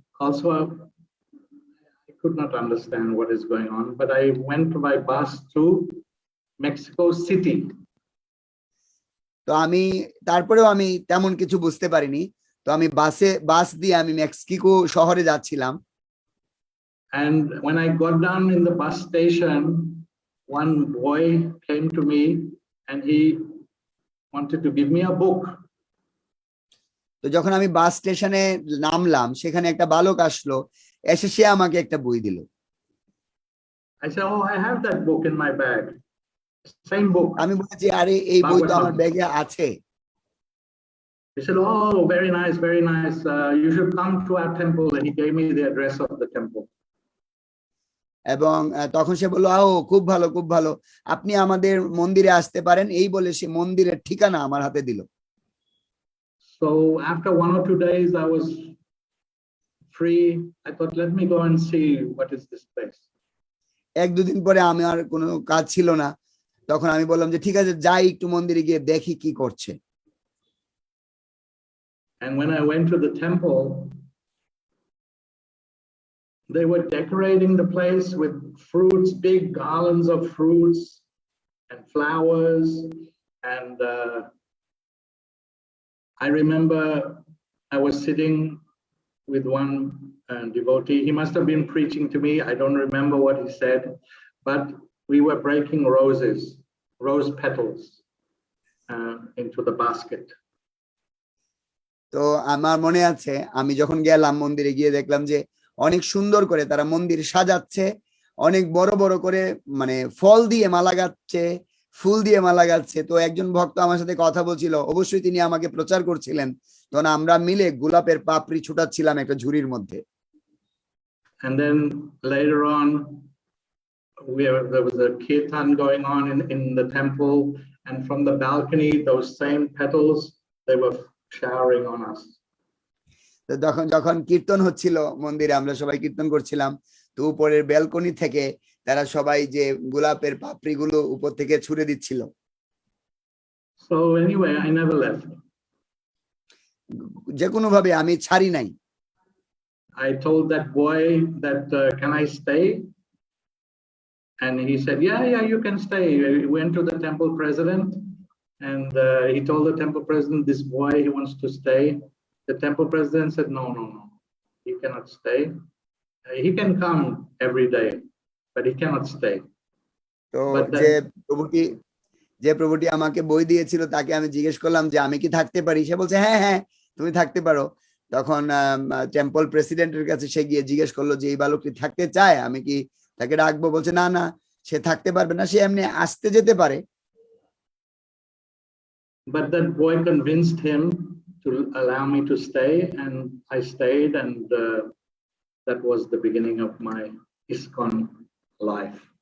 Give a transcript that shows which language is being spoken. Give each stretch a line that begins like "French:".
English: Also, I could not understand what is going on, but I went by bus to Mexico City.
Bangla: তো আমি তারপরেও আমি তেমন কিছু বুঝতে পারিনি। তো আমি বাস দিয়ে আমি মেক্সিকো শহরে যাচ্ছিলাম।
English: And when I got down in the bus station, one boy came to me and he wanted to give me a book.
Bangla: তো যখন আমি বাস স্টেশনে নামলাম সেখানে একটা বালক আসলো, এসে সে আমাকে একটা বই দিল।
English: I said, oh, I have that book in my bag. Same book.
Bangla: আমি বলেছি, আরে এই বই তো আমার ব্যাগে আছে।
English: He said, oh, very nice, very nice. You should come to our temple. And he gave me the address of the temple.
Bangla: এবং তখন সে বলল, ও খুব ভালো, খুব ভালো, আপনি আমাদের মন্দিরে আসতে পারেন, এই বলে সে মন্দিরের ঠিকানা আমার হাতে দিল।
English: So after 1 or 2 days, I was free. I thought, let me go and see what is this place.
Bangla: 1-2 দিন পরে আমি আর কোনো কাজ ছিল না, তখন আমি বললাম যে ঠিক আছে, যাই একটু মন্দিরে গিয়ে দেখি কি করছে।
English: And when I went to the temple, they were decorating the place with fruits, big garlands of fruits and flowers. And I remember I was sitting with one devotee. He must have been preaching to me. I don't remember what he said, but we were breaking rose petals into the basket.
Bangla: তো আমার মনে আছে আমি যখন গেলাম মন্দিরে, গিয়ে দেখলাম যে অনেক সুন্দর করে তারা মন্দির সাজাচ্ছে, অনেক বড় বড় করে মানে ফল দিয়ে মালা গাচ্ছে, ফুল দিয়ে মালা গাচ্ছে। তো একজন ভক্ত আমার সাথে কথা বলছিল, অবশ্যই তিনি আমাকে প্রচার করছিলেন। তখন আমরা মিলে গোলাপের পাপড়ি ছুটাচ্ছিলাম একটা ঝুড়ির মধ্যে।
English: And then later on, there was a kirtan going on in the temple, and from the balcony, those same petals, they were showering on us.
Bangla: তো যখন কীর্তন হচ্ছিল মন্দিরে, আমরা সবাই কীর্তন করছিলাম, তো উপরের ব্যালকনি থেকে তারা সবাই যে গোলাপের পাপড়িগুলো উপর থেকে ছুঁড়ে দিচ্ছিল।
English: So anyway, I never left.
Bangla: যে কোনো ভাবে আমি ছাড়ি নাই।
English: I told that boy that can I stay? And he said, yeah, you can stay. We went to the temple president, and he told the temple president, this boy, he wants to stay. The temple president said, no, he cannot stay. He can come every day, but he cannot stay.
Bangla: তো
English: But
Bangla: যে প্রভুটি আমাকে বই দিয়েছিল তাকে আমি জিজ্ঞেস করলাম যে আমি কি থাকতে পারি, সে বলছে হ্যাঁ তুমি থাকতে পারো। তখন টেম্পল প্রেসিডেন্টের কাছে সে গিয়ে জিজ্ঞেস করলো যে এই বালকটি থাকতে চায়, আমি কি তাকে রাখবো? বলছে না সে থাকতে পারবে না, সে এমনি আসতে যেতে পারে।
English: But that boy convinced him to allow me to stay, and I stayed, and that was the beginning of my Iskcon life.